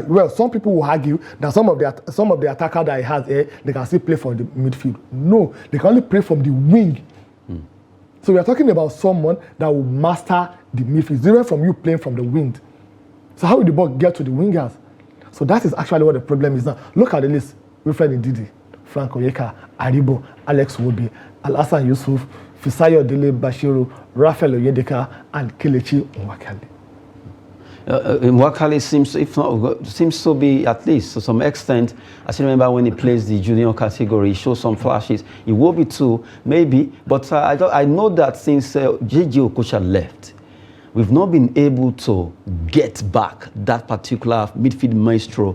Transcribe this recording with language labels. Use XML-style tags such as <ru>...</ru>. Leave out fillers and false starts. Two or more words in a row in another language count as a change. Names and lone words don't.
<en>Well, some people will argue that some of the attackers that he has here, they can still play from the midfield. No, they can only play from the wing. So we are talking about someone that will master the midfield. It's different from you playing from the wing. So how will the ball get to the wingers? So that is actually what the problem is now. Look at the list. Wilfred Ndidi, Frank Oyeka, Aribo, Alex Wobi, Alhassan Yusuf, Fisayo Dele Bashiru, Raphael Oyedeka, and Kelechi Nwakali. Nwakali seems to be, at least to some extent, I still remember when he plays the junior category, he shows some flashes. He will be too, maybe, but I know that since JJ Okocha left, we've not been able to get back that particular midfield maestro.</en>